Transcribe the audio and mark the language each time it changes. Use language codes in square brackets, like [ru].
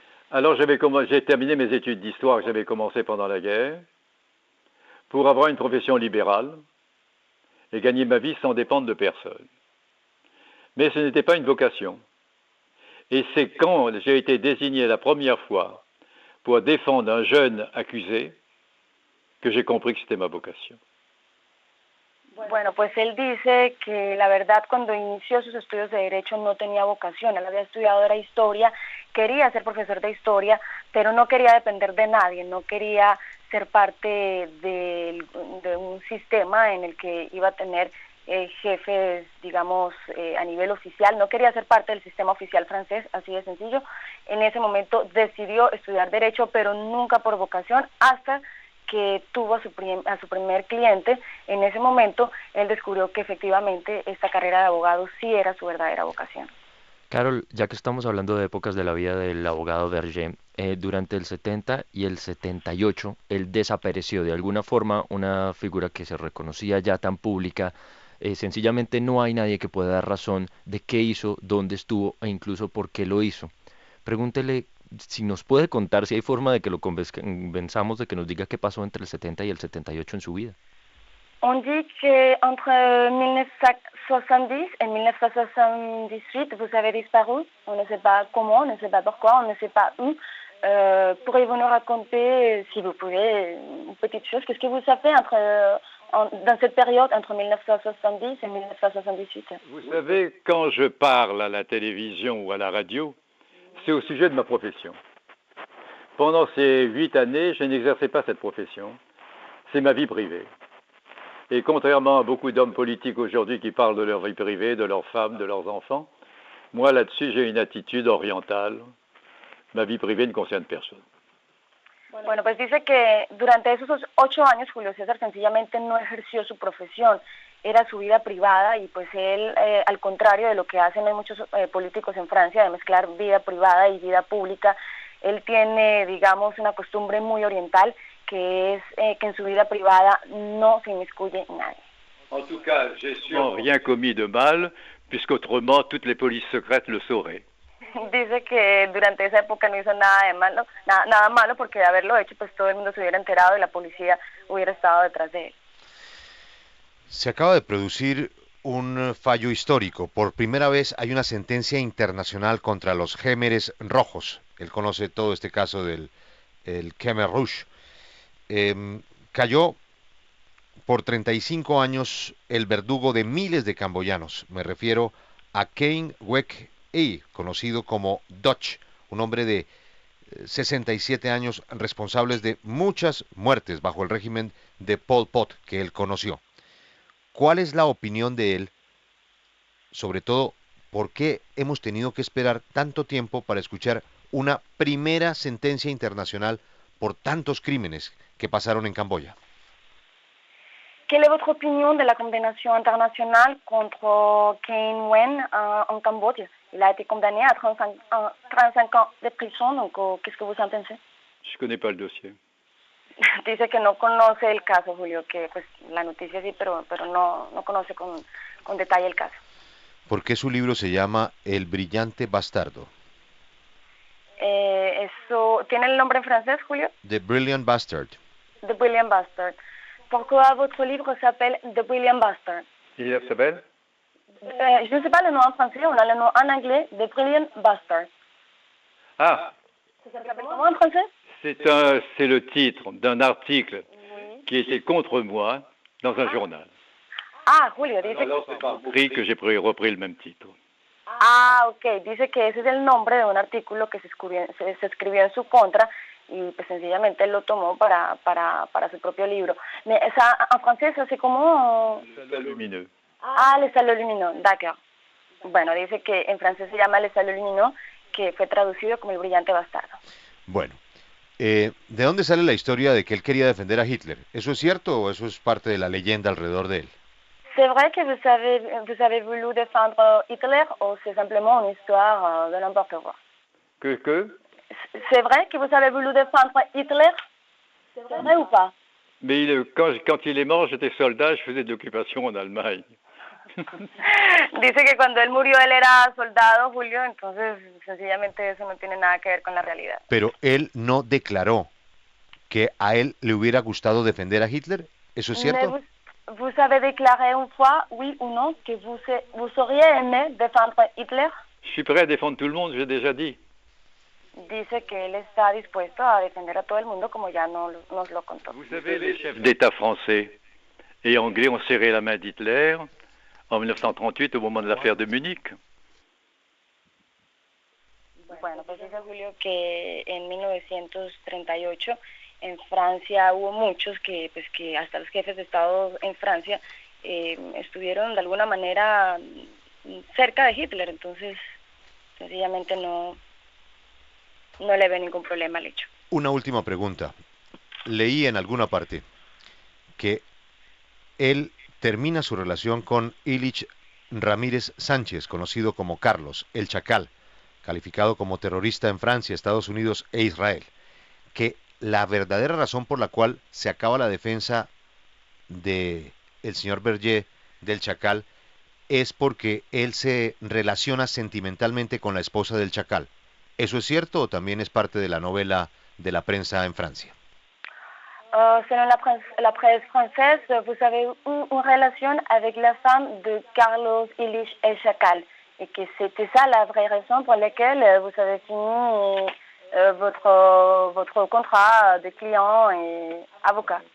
[fr] Alors j'ai terminé mes études d'histoire que j'avais commencées pendant la guerre pour avoir une profession libérale et gagner ma vie sans dépendre de personne. Mais ce n'était pas une vocation. Et c'est quand j'ai été désigné la première fois pour défendre un jeune accusé que j'ai compris que c'était ma vocation. [es] Bueno, pues él dice que la verdad cuando inició sus estudios de Derecho no tenía vocación. Él había estudiado era historia, quería ser profesor de historia, pero no quería depender de nadie, no quería ser parte de un sistema en el que iba a tener jefes, digamos, a nivel oficial. No quería ser parte del sistema oficial francés, así de sencillo. En ese momento decidió estudiar Derecho, pero nunca por vocación, hasta que tuvo a su primer cliente. En ese momento él descubrió que efectivamente esta carrera de abogado sí era su verdadera vocación. Carol, ya que estamos hablando de épocas de la vida del abogado Berger, durante el 70 y el 78 él desapareció de alguna forma, una figura que se reconocía ya tan pública. Sencillamente no hay nadie que pueda dar razón de qué hizo, dónde estuvo e incluso por qué lo hizo. Pregúntele si nos puede contar, si hay forma de que lo convenzamos de que nos diga qué pasó entre el 70 y el 78 en su vida. [fr] On dit que entre 1970 et 1978, vous avez disparu. On ne sait pas comment, on ne sait pas pourquoi, on ne sait pas où. Pourriez-vous nous raconter, si vous pouvez, une petite chose? Qu'est-ce que vous avez fait dans cette période entre 1970 et 1978? Vous savez, quand je parle à la télévision ou à la radio, c'est au sujet de ma profession. Pendant ces 8 années, je n'exerçais pas cette profession. C'est ma vie privée. Et contrairement à beaucoup d'hommes politiques aujourd'hui qui parlent de leur vie privée, de leurs femmes, de leurs enfants, moi là-dessus j'ai une attitude orientale. Ma vie privée ne concerne personne. [es] Bueno, pues dice que durante esos 8 años Julio César sencillamente no ejerció su profesión, era su vida privada, y pues él, al contrario de lo que hacen hay muchos políticos en Francia de mezclar vida privada y vida pública, él tiene, digamos, una costumbre muy oriental, que es que en su vida privada no se inmiscuye nadie. [fr] En tout cas, j'ai sûrement rien commis de mal, puisqu'autrement toutes les polices secrètes le sauraient. [es] Dice que durante esa época no hizo nada de malo, nada malo, porque de haberlo hecho pues todo el mundo se hubiera enterado y la policía hubiera estado detrás de él. Se acaba de producir un fallo histórico. Por primera vez hay una sentencia internacional contra los Gémeres Rojos, Él conoce todo este caso del el Khmer Rouge. Cayó por 35 años el verdugo de miles de camboyanos. Me refiero a Kane Wek Ei, conocido como Dutch, un hombre de 67 años responsables de muchas muertes bajo el régimen de Pol Pot que él conoció. ¿Cuál es la opinión de él? Sobre todo, ¿por qué hemos tenido que esperar tanto tiempo para escuchar una primera sentencia internacional por tantos crímenes que pasaron en Camboya? [fr] Quelle est votre opinion de la condamnation internationale contre Kane Wen en Cambodge? Il a été condamné à 35 ans de prison, donc qu'est-ce que vous en pensez? Je ne connais pas le dossier. [es] Dice que no conoce el caso, Julio, que pues la noticia sí, pero no conoce con detalle el caso. ¿Por qué su libro se llama El brillante bastardo? Eso, ¿tiene el nombre en francés, Julio? [en] The Brilliant Bastard. The Brilliant Bastard. [fr] Pourquoi votre livre s'appelle The Brilliant Bastard? Il s'appelle Je ne sais pas le nom en français, on a le nom en anglais, The Brilliant Bastard. Ah, Ça s'appelle comment en français? c'est le titre d'un article qui était contre moi dans un journal. [es] Ah, Julio, dice [fr] Que j'ai repris le même titre. [es] Ah, ok, dice que ese es el nombre de un artículo que se escribió en su contra y pues sencillamente él lo tomó para su propio libro. [fr] Mais ça, en français, ça c'est comment? Lumineux. Ah, Les Salauds Lumineux, d'accord. [es] Bueno, dice que en francés se llama Les Salauds Lumineux, que fue traducido como El Brillante Bastardo. Bueno, ¿de dónde sale la historia de que él quería defender a Hitler? ¿Eso es cierto o eso es parte de la leyenda alrededor de él? [fr] C'est vrai que vous avez voulu défendre Hitler ou c'est simplement une histoire de n'importe quoi? Que C'est vrai que vous avez voulu défendre Hitler? C'est vrai ou pas? Mais quand il est mort, j'étais soldat, je faisais de l'occupation en Allemagne. [es] Dice que cuando él murió él era soldado, Julio, entonces sencillamente eso no tiene nada que ver con la realidad. Pero él no declaró que a él le hubiera gustado defender a Hitler. ¿Eso es cierto? [fr] Vous avez déclaré une fois, oui ou non, que vous auriez aimé défendre Hitler? Je suis prêt à défendre tout le monde, j'ai déjà dit. [es] Dice que él está dispuesto a defender a todo el mundo, como ya nos lo contó. [fr] Vous savez, les chefs d'État français et anglais ont serré la main d'Hitler en 1938 au moment de l'affaire de Munich. [es] Bueno, pues dice Julio que en 1938 en Francia hubo muchos que hasta los jefes de Estado en Francia estuvieron de alguna manera cerca de Hitler, entonces sencillamente no le ve ningún problema al hecho. Una última pregunta. Leí en alguna parte que él termina su relación con Ilich Ramírez Sánchez, conocido como Carlos, el Chacal, calificado como terrorista en Francia, Estados Unidos e Israel, que la verdadera razón por la cual se acaba la defensa de el señor Berger del Chacal es porque él se relaciona sentimentalmente con la esposa del Chacal. ¿Eso es cierto o también es parte de la novela de la prensa en Francia? [fr] Selon la presse française, vous avez une relation avec la femme de Carlos Ilich El Chacal, et que c'était ça la vraie raison pour laquelle vous avez fini votre contrat de client et avocat.